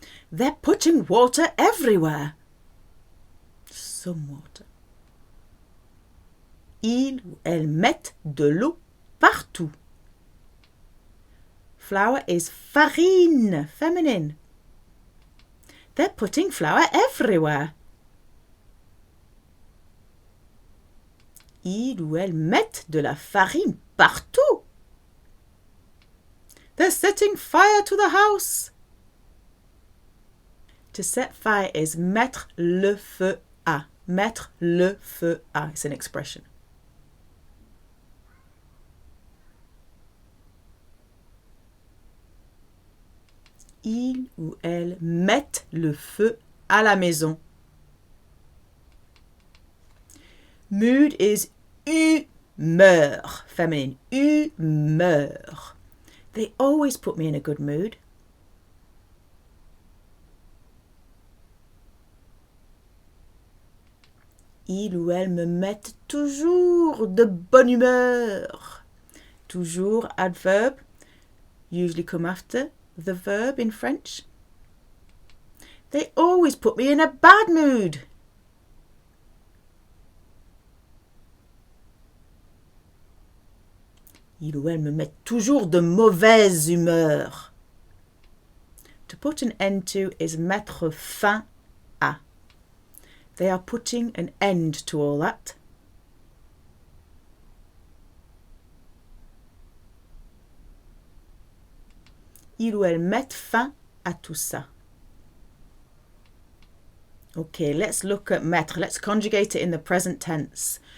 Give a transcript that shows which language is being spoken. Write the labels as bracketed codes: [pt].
[en] They're putting water everywhere. Some water. [fr] Ils ou elles mettent de l'eau partout. [en] Flour is farine, feminine. They're putting flour everywhere. [fr] Ils ou elles mettent de la farine partout. [en] They're setting fire to the house. To set fire is [fr] mettre le feu à. Mettre le feu à. [en] It's an expression. [fr] Ils ou elles mettent le feu à la maison. [en] Mood is humeur, feminine. [fr] Humeur. [en] They always put me in a good mood. [fr] Ils ou elles me mettent toujours de bonne humeur. [en] Toujours, adverb, usually come after the verb in French. They always put me in a bad mood. [fr] Ils ou elles me mettent toujours de mauvaise humeur. [en] To put an end to is [fr] mettre fin à. [en] They are putting an end to all that. [fr] Ils ou elles mettent fin à tout ça. [en] Okay, let's look at mettre. Let's conjugate it in the present tense.